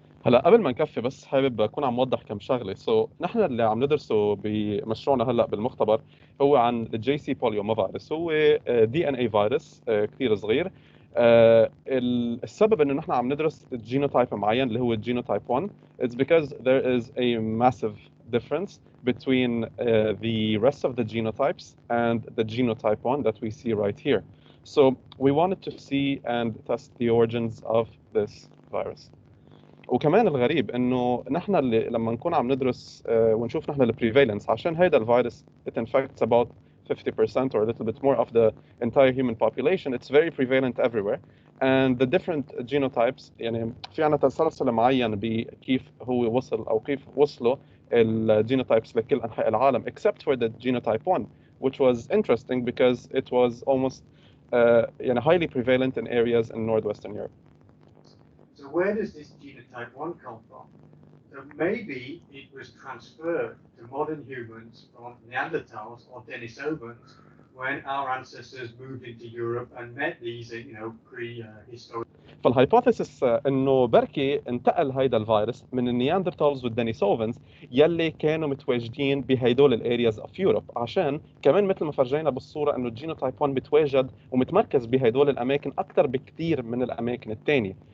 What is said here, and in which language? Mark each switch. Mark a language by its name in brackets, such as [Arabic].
[Arabic] هلا قبل ما نكفي بس حابب اكون عم وضح كم شغله. نحن اللي عم ندرسه بمشروعنا هلا بالمختبر هو عن الجي سي بوليوما فيروس. هو دي ان اي فيروس كثير صغير. السبب انه نحن عم ندرس جينوتايب معين اللي هو الجينوتايب 1 [English] it's because there is a massive difference between the rest of the genotypes and the genotype 1 that we see right here. So we wanted to see and test the origins of this virus. [Arabic] وكمان الغريب انه نحن اللي لما نكون عم ندرس ونشوف نحن البريفالنس عشان هيدا الفيروس [English] it infects about 50% or a little bit more of the entire human population. It's very prevalent everywhere, and the different genotypes [Arabic] يعني في عنا تسلسل معين بكيف هو وصل او كيف وصلوا الجينوتايبس لكل انحاء العالم [English] except for the genotype 1, which was interesting because it was almost يعني highly prevalent in areas in northwestern Europe. So where does this genotype 1 come from? So maybe it was transferred to modern humans from Neanderthals or Denisovans when our ancestors moved into Europe and met these, prehistoric. [Arabic] فالهايبوثيسس انه بركي انتقل هيدا الفيروس من النياندرتالز والدينيسوفنز يلي كانوا متواجدين بهيدول الارياز اوف يوروب، عشان كمان مثل ما فرجينا بالصوره انه الجينوتايب 1 متواجد ومتمركز بهيدول الاماكن اكثر بكثير من الاماكن الثانيه.